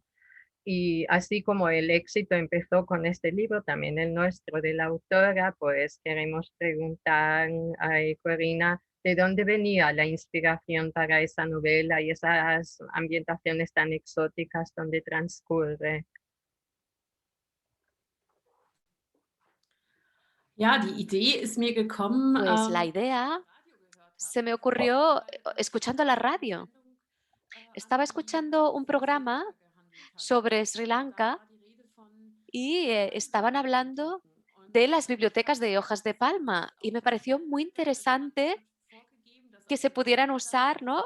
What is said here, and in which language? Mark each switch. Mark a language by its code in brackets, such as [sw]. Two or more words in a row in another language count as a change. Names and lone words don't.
[es] Y así como el éxito empezó con este libro, también el nuestro de la autora, pues queremos preguntar a Corina de dónde venía la inspiración para esa novela y esas ambientaciones tan exóticas donde transcurre. [de] Ja, die Idee ist mir gekommen, [es] Pues la idea se me ocurrió escuchando la radio. Estaba escuchando un programa sobre Sri Lanka y estaban hablando de las bibliotecas de hojas de palma y me pareció muy interesante que se pudieran usar, ¿no?